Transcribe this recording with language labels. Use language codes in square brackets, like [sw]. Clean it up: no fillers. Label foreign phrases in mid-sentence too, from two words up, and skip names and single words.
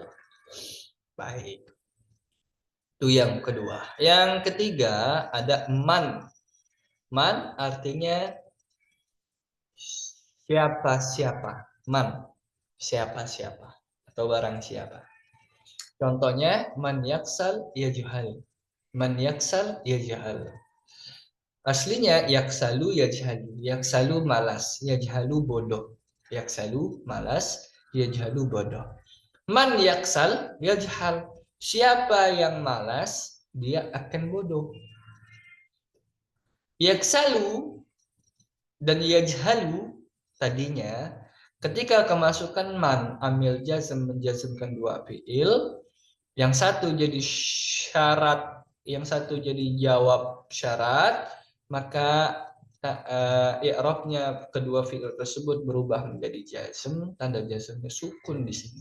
[id] Baik. Itu yang kedua. Yang ketiga ada man. Man artinya siapa-siapa. Man siapa-siapa atau barang siapa. Contohnya [ar] من يكسل يجهل. من يكسل يجهل. [id] Aslinya [ar] يكسل يجهل. [id] Yaksalu malas, yajhalu bodoh. Yaksalu malas, yajhalu bodoh. [ar] من يكسل يجهل. [id] Siapa yang malas, dia akan bodoh. Yaksalu dan yajhalu tadinya ketika kemasukan [ar] من عامل جزم [id] menjazmkan dua fiil, yang satu jadi syarat, yang satu jadi jawab syarat, maka i'rabnya kedua fiil tersebut berubah menjadi jazm, tanda jazmnya sukun di sini.